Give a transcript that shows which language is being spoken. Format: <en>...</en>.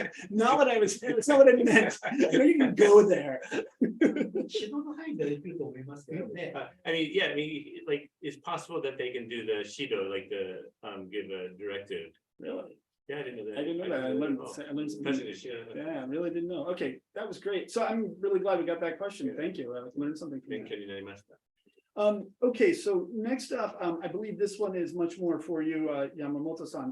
<en>Not what I was, it's not what I meant. You can go there.</en> <ja>指導の範囲でできると思いますけどね。</ja> <en>I mean, yeah, I mean, like, it's possible that they can do the Shido, like the, give a directive. Really? Yeah, I didn't know that. I didn't know that. I learned something. President Shido. Yeah, I really didn't know. Okay, that was great. So I'm really glad we got that question. Thank you. I learned something from that. Okay, so next up, I believe this one is much more for you, Yamamoto-san.</en>